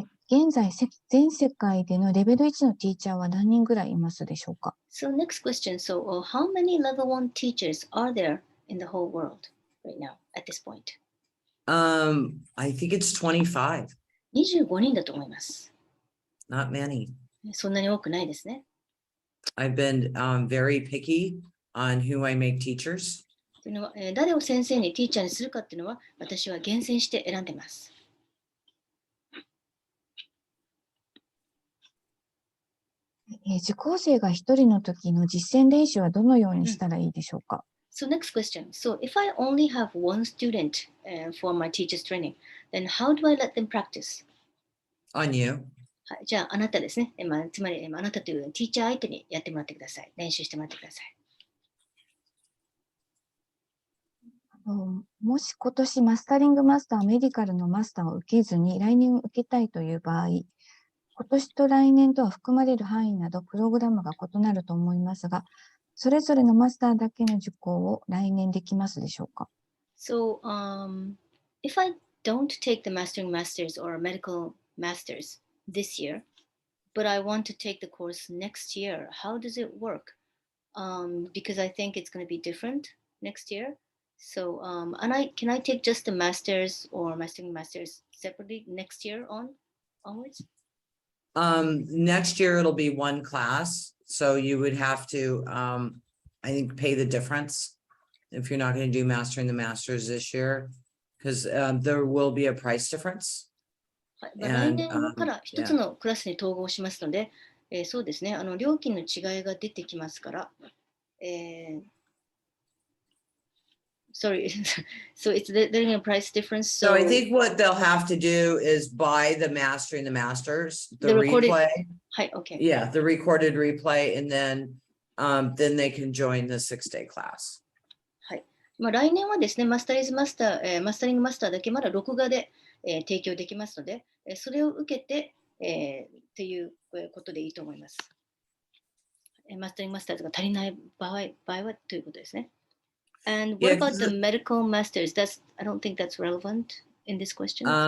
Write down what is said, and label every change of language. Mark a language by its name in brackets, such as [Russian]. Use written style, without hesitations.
[Japanese] 現在、全世界でのレベル1のティーチャーは何人ぐらいいますでしょうか。 [English] So next question. So how many level 1 teachers are there in the whole world right now at this point? I think it's 25. [Japanese] 25人だと思います。 [English] Not many. [Japanese] そんなに多くないですね。 [English] I've been very picky on who I make teachers. [Japanese] というのは、誰を先生にティーチャーにするかっていうのは私は厳選して選んでます。受講生が一人の時の実践練習はどのようにしたらいいでしょうか。 [English] So next question. So if I only have one student for my teacher's training, then how do I let them practice? On you. [Japanese] はい、じゃああなたですね。つまりあなたというティーチャー相手にやってもらってください。練習してもらってください。もし今年マスタリングマスター、メディカルのマスターを受けずに来年受けたいという場合、今年と来年とは含まれる範囲などプログラムが異なると思いますが、それぞれのマスターだけの受講を来年できますでしょうか。 [English] So, if I don't take the mastering masters or medical masters this year, but I want to take the course next year, how does it work? Because I think it's going to be different next year. So, can I take just the masters or mastering masters separately next year onwards? Next year it'll be one class, so you would have to, I think, pay the difference if you're not going to do mastering the masters this year, because there will be a price difference. [Japanese] はい、来年から一つのクラスに統合しますので、そうですね、料金の違いが出てきますから、 [English] sorry, so there's a price difference. So I think what they'll have to do is buy the mastering the masters, the replay. [Japanese] はい、OK. [English] Yeah, the recorded replay, and then they can join the 6-day class. [Japanese] はい。来年はですね、マスタリングマスターだけまだ録画で、提供できますので、それを受けて、っていうことでいいと思います。マスタリングマスターズが足りない場合はということですね。 [English] And what Yeah, about 'cause the medical masters? I don't think that's relevant in this question.